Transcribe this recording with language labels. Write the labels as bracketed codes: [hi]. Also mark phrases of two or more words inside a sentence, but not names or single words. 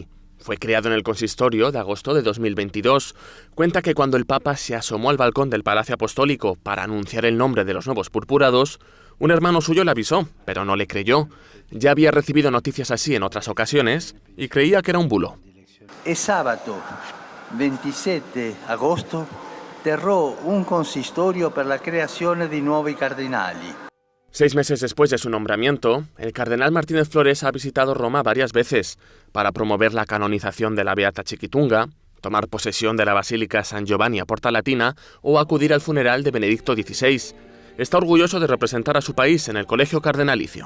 [es] Fue creado en el consistorio de agosto de 2022. Cuenta que cuando el Papa se asomó al balcón del Palacio Apostólico para anunciar el nombre de los nuevos purpurados, un hermano suyo le avisó, pero no le creyó. Ya había recibido noticias así en otras ocasiones y creía que era un bulo. [it] E sabato 27 agosto terrò un consistorio per la creazione di nuovi cardinali. [es] 6 meses después de su nombramiento, el cardenal Martínez Flores ha visitado Roma varias veces para promover la canonización de la Beata Chiquitunga, tomar posesión de la Basílica San Giovanni a Porta Latina o acudir al funeral de Benedicto XVI. Está orgulloso de representar a su país en el Colegio Cardenalicio.